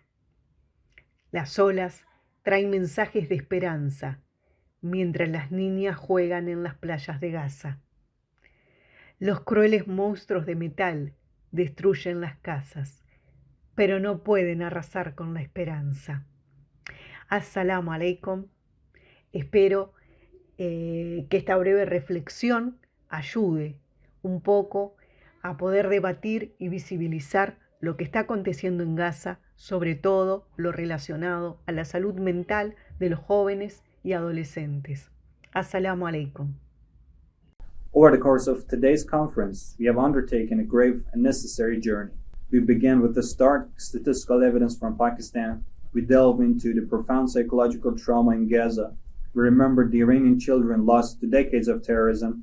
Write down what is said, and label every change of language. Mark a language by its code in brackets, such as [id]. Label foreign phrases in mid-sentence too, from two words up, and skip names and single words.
[es] Las olas traen mensajes de esperanza, mientras las niñas juegan en las playas de Gaza. Los crueles monstruos de metal destruyen las casas, pero no pueden arrasar con la esperanza. [ar] السلام عليكم. [es] Espero que esta breve reflexión ayude un poco a poder debatir y visibilizar lo que está aconteciendo en Gaza, sobre todo lo relacionado a la salud mental de los jóvenes y adolescentes. [ar] السلام عليكم. [en] Over the course of today's conference, we have undertaken a grave and necessary journey. We begin with the stark statistical evidence from Pakistan. We delve into the profound psychological trauma in Gaza. We remember the Iranian children lost to decades of terrorism.